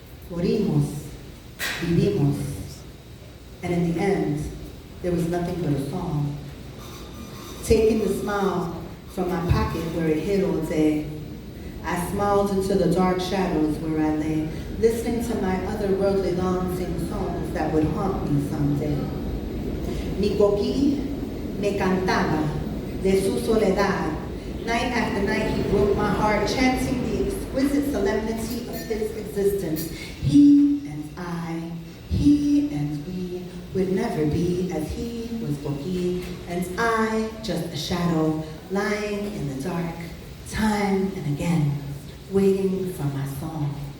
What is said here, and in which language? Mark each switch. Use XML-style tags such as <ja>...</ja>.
<es>Morimos, vivimos.</es> <en>And in the end, there was nothing but a song. Taking the smile from my pocket where it hid all day, I smiled into the dark shadows where I lay, listening to my otherworldly longing sing songs that would haunt me someday.</en> <es>Mi coquí me cantaba de su soledad.</es> <en>Night after night he broke my heart, chanting the exquisite solemnity of his existence. He and I, he and we would never be, as he was coquí, and I just a shadow lying in the dark, time and again, waiting for my song.</en>